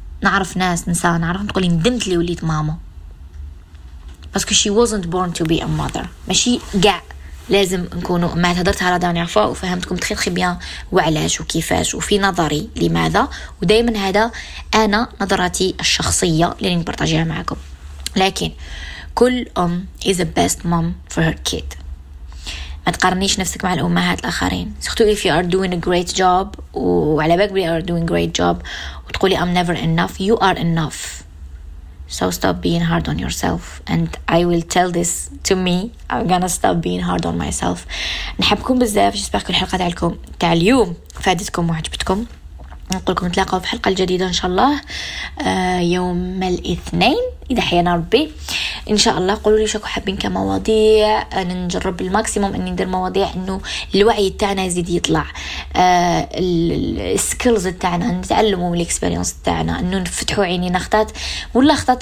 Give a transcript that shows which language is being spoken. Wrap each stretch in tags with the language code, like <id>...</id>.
<ar>نعرف ناس نساء نعرف تقولي ندمت لي وليت ماما، باسكو شي</ar> <en>wasn't born to be a mother.</en> <ar>ماشي قاع لازم نكونوا امهات. هضرت على داني عفوا وفهمتكم تخي تخي بيان وعلاش وكيفاش وفي نظري لماذا. ودائما هذا انا نظرتي الشخصيه اللي نبرتجيها معكم. لكن كل ام</ar> <en>is the best mom for her kid.</en> <ar>ما تقارنيش نفسك مع الأمهات الآخرين، سختو</ar> <en>if you are doing a great job</en> <ar>وعلى بالك بلي</ar> <en>are doing a great job</en> <ar>وتقولي</ar> <en>I'm never enough. You are enough. So stop being hard on yourself. And I will tell this to me. I'm gonna stop being hard on myself.</en> <ar>نحبكم بزاف. جيسبيغ كل حلقة تاعكم تاع اليوم فادتكم وعجبتكم. نقولكم نتلاقاو في حلقة جديدة إن شاء الله يوم الاثنين إذا حيانا ربي. ان شاء الله قولوا لي شكو حابين كمواضيع، انا نجرب الماكسيموم اني ندير مواضيع انه الوعي تاعنا يزيد يطلع، السكيلز تاعنا نتعلموا، الاكسبيرينس تاعنا انه نفتحوا عينينا خطات ولا خطات.</ar>